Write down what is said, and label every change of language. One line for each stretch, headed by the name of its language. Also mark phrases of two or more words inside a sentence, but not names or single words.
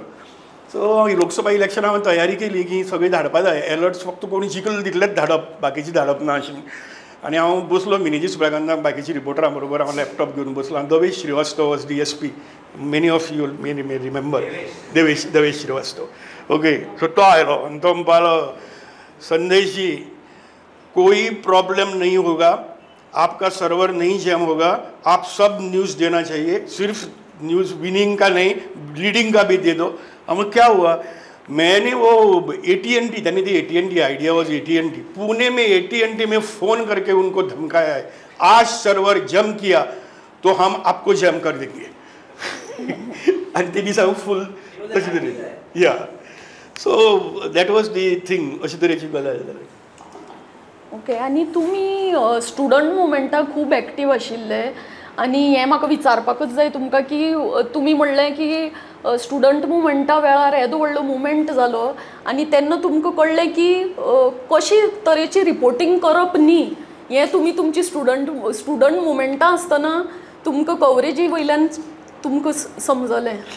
Konkani: सो लोकसभा इलेक्शना हांवें तयारी केली की सगळीं धाडपा जाय, अलर्ट्स फक्त कोणी जिकल तितलेच धाडप, बाकीची धाडप ना अशें. आनी हांव बसलो मिनेजी सुबेगांताक बाकीची रिपोर्टरां बरोबर, हांव लॅपटॉप घेवन बसलो.
English: दवेश श्रीवास्तव वॉज DSP. many of you may remember देवेश श्रीवास्तव. ओके.
Konkani: सो तो आयलो आनी तो म्हणपालो,
Hindi: संदेश जी कोई प्रॉब्लम नहीं होगा, आपका सर्वर नहीं जैम होगा, आप सब न्यूज़ देना चाहिए, सिर्फ न्यूज़ विनिंग का नहीं लीडिंग का भी दे दो. हम क्या हुआ, मैंने वो AT&T, यानी थी AT&T,
English: idea was AT&T,
Hindi: पुणे में AT&T में फ़ोन करके उनको धमकाया है, आज सर्वर जम किया तो हम आपको जम कर देंगे.
Konkani: आणि ते दिसा फूल तशी तरी. या.
English: so that was the thing.
Konkani: अशी तरेची गजाल जाली.
English: ओके.
Konkani: आनी तुमी स्टुडंट मुवमेंटाक खूब एक्टीव आशिल्ले, आनी हें म्हाका विचारपाकूच जाय तुमकां की तुमी म्हणलें की स्टुडंट मुवमेंटा वेळार येदो व्हडलो मुवमेंट जालो, आनी तेन्ना तुमकां कळ्ळें की कशी तरेची रिपोर्टींग करप न्ही, हें तुमी तुमची स्टुडंट मुवमेंटां आसतना तुमकां कवरेजी वयल्यान तुमकां समजलें.